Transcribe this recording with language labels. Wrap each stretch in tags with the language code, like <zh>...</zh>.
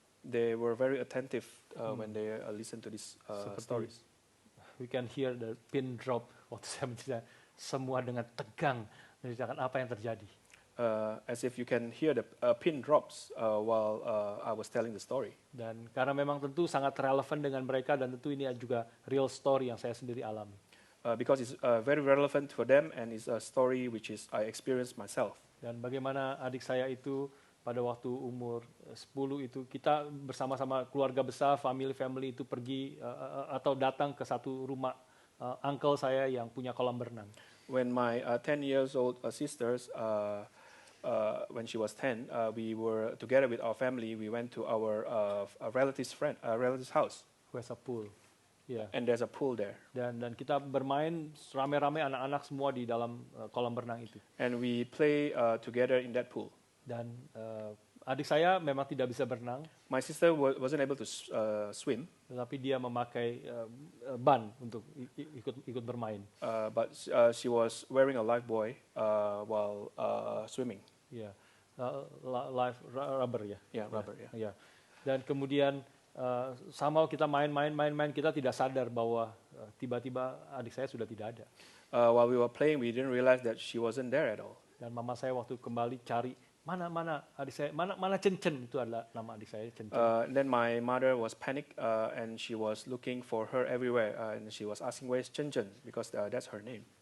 <en>They were very attentive when they listened to these stories. We can hear the pin drop</en> <id>waktu saya menceritakan, semua dengan tegang menceritakan apa yang terjadi.</id> <en>As if you can hear the pin drops while I was telling the story.</en> <id>Dan karena memang tentu sangat relevan dengan mereka, dan tentu ini juga</id> <en>real story</en> <id>yang saya sendiri alami.</id> <en>Because it's very relevant for them and it's a story which is I experienced myself.</en> <id>Dan bagaimana adik saya itu pada waktu umur 10 itu kita bersama-sama keluarga besar, family itu pergi atau datang ke satu rumah uncle saya yang punya kolam berenang.</id> <en>When my 10 years old sisters when she was 10, we were together with our family. We went to our relative's house. Who has a pool. Yeah. And there's a pool there.</en> <id>Dan kita bermain rame-rame anak-anak semua di dalam kolam berenang itu.</id> <en>And we play together in that pool.</en> <id>Dan adik saya memang tidak bisa berenang.</id> <en>My sister wasn't able to swim.</en> <id>Tetapi dia memakai ban untuk ikut bermain.</id> <en>But she was wearing a life buoy while swimming.</en> <id>Ya,</id> <en>life rubber</en> <id>ya.</id> <en>Yeah, rubber. Yeah.</en> <id>Ya. Dan kemudian somehow kita main, kita tidak sadar bahwa tiba-tiba adik saya sudah tidak ada.</id> <en>While we were playing, we didn't realize that she wasn't there at all.</en> <id>Dan mama saya waktu kembali cari mana adik saya, mana Cencen, itu adalah nama adik saya, Cencen.</id> <en>Then my mother was panicked and she was looking for her everywhere and she was asking where's Cencen because that's her name.</en>